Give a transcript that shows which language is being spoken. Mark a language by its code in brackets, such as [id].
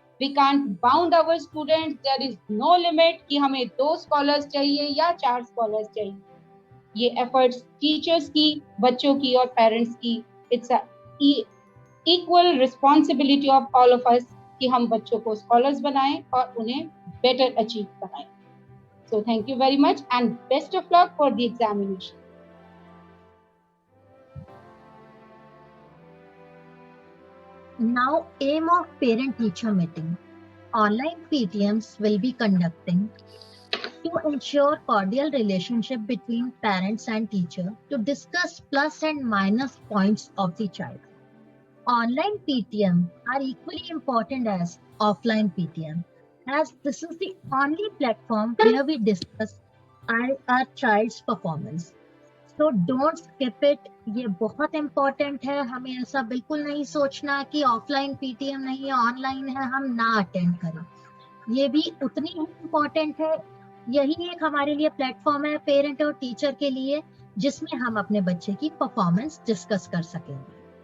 [en] we can't bound our students, there is no limit [hi] कि हमें 2 scholars चाहिए या 4 स्कॉलर्स चाहिए। ये एफर्ट्स टीचर्स की, बच्चों की और पेरेंट्स की, [en] it's a equal responsibility of all of us [hi] कि हम बच्चों को स्कॉलर्स बनाएं और उन्हें बेटर अचीव कराएं। [en] So thank you very much and best of luck for the examination. Now, aim of parent-teacher meeting. Online PTMs will be conducting to ensure cordial relationship between parents and teacher to discuss plus and minus points of the child. Online PTM are equally important as offline PTM, as this is the only platform where we discuss our child's performance. So don't skip it. [hi] ये बहुत important है। हमें ऐसा बिल्कुल नहीं सोचना कि offline PTM नहीं है, ऑनलाइन है, हम ना अटेंड करें। ये भी उतनी ही important है। यही एक हमारे लिए प्लेटफॉर्म है पेरेंट और टीचर के लिए, जिसमें हम अपने बच्चे की परफॉर्मेंस डिस्कस कर सकेंगे।